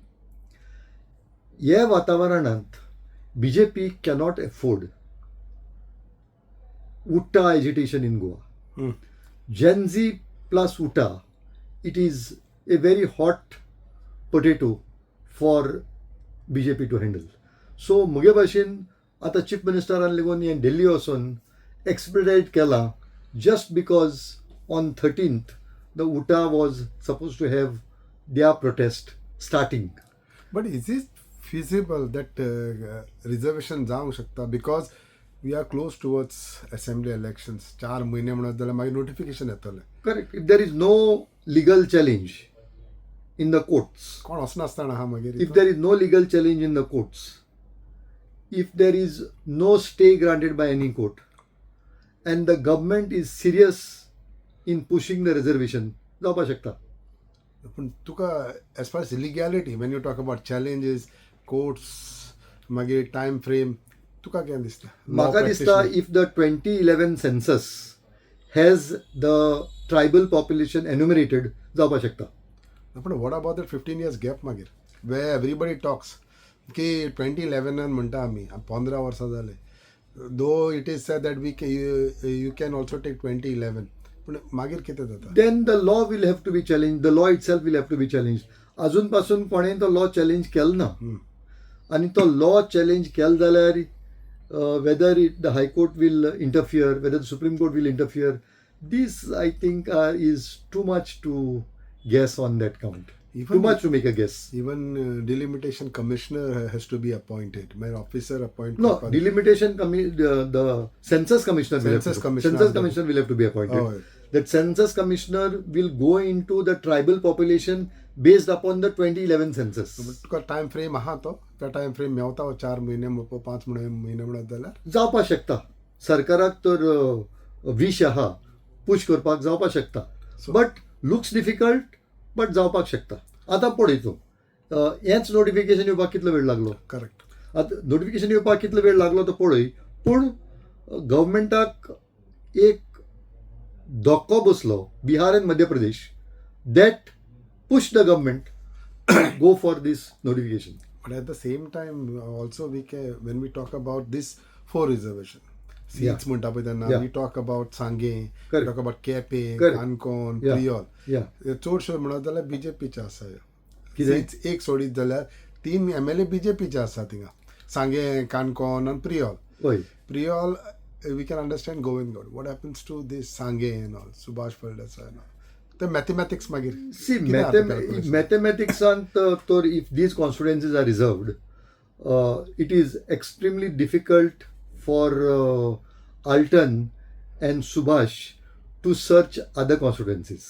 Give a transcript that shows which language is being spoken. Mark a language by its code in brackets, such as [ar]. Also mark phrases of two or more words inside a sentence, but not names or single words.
[kok] ह्या वातावरणांत [en] BJP cannot afford Utta agitation in Goa. Gen Z plus Utta, it is a very hot potato for BJP to handle. So [kok] मुगे भाशेन आता चीफ मिनिस्टरान लेगून हें दिल्ली वचून [en] expedite केला just because on 13th the Utta was supposed to have their protest starting. But is it feasible that reservation [kok] जावंक शकता? [en] Because we are close towards assembly elections. [kok] 4 महिने म्हणत जाल्यार मागीर notification येतलें. [en] Correct. If there is no legal challenge in the courts, [kok] कोण वचनासतना आहा मागीर. [en] if there is no legal challenge in the courts, if there is no stay granted by any court, and the government is serious in pushing the reservation, [kok] जावपा शकता. पण तुका [en] as far as illegality, when you talk about challenges, courts, मागीर time frame, [kok] तुका कितें दिसता? म्हाका दिसता [en] if the 2011 census has the tribal population enumerated, [kok] जावपा शकता. [en] पण what about that 15 years gap मागीर, where everybody talks [kok] की 2011 म्हणटा आमी 15 वर्सां जाले, [en] though it is said that you can also take 2011. [kok] पण मागीर कितें जाता? [en] Then the law will have to be challenged. The law itself will have to be challenged. [kok] अजून पासून कोणें तो [en] law challenge [kok] केलो ना. आणि तो [en] law challenge [kok] केलो जाल्यार [en] whether the High Court will interfere, whether the Supreme Court will interfere, this I think is too much to guess on that count. Too much to make a guess. Even delimitation commissioner has to be appointed. My officer appointed. No, delimitation the census commissioner will Census have to, commissioner. census commissioner will have to be appointed. Oh, That census commissioner will go into the tribal population based upon the 2011 census. [kok] तुका [en] time frame [kok] आहा तो त्या [en] time frame [kok] मेवता 4 म्हयने 5 म्हयने म्हणत जाल्यार जावपाक शकता. सरकाराक तर विश आहा पुश करपाक जावपाक शकता. [en] But looks difficult but [kok] जावपाक शकता. आतां पळयतलो हेंच नोटिफिकेशन येवपाक कितलो वेळ लागलो. करेक्ट. आतां नोटिफिकेशन येवपाक कितलो वेळ लागलो तो पळय. पूण गव्हर्मेंटाक एक धक्को बसलो [en] बिहार एंड मध्य प्रदेश दॅट push the government to go for this notification. But at the same time also when we talk about this 4 reservation seats [kok] म्हणटा पळय तेन्ना [en] we talk about Sange, we talk about Kepe, Kankon, Priol. [kok] चडश्यो म्हणत जाल्यार बीजेपीचे आसा. सीट्स एक सोडीत जाल्यार 3 MLA बीजेपीचे आसा थिंगा. [en] Sange, Kankon and Priol. Priol we can understand Goan. What happens to this Sange and all, Subhash Faldasa and all. The mathematics magir. See, mathematics and if these constituencies are reserved, it is extremely difficult for Alton and Subhash to search other constituencies.